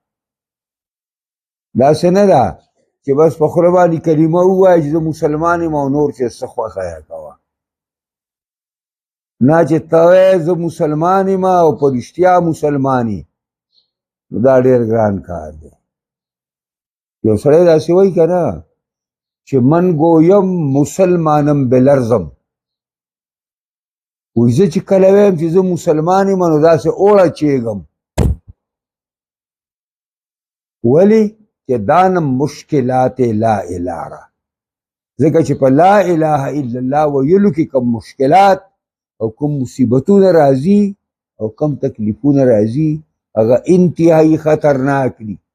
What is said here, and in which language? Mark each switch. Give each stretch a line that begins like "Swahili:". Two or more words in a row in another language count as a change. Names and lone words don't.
Pashto: داسې نه ده چې بس په خوله باندې کلمه ووایه چې زه مسلمان یم او نور چې څه خوښه یې کوه. نه چې ته وایې زه مسلمان یم او په رښتیا مسلمان یې نو دا ډېر ګران کار دی. یو سړی داسې وایي که نه چې
Persian: من گویم مسلمانم بلرزم
Pashto: وایي زه چې کله وایم چې زه مسلمان یم نو داسې اوړه چیږم. ولې چې دا نه مشکلات
Arabic: لا اله
Pashto: را ځکه چې په
Arabic: لا اله الا الله
Pashto: ویلو کې کوم مشکلات او کوم مصیبتونه راځي او کوم تکلیفونه راځي هغه انتهایی خطرناک دي.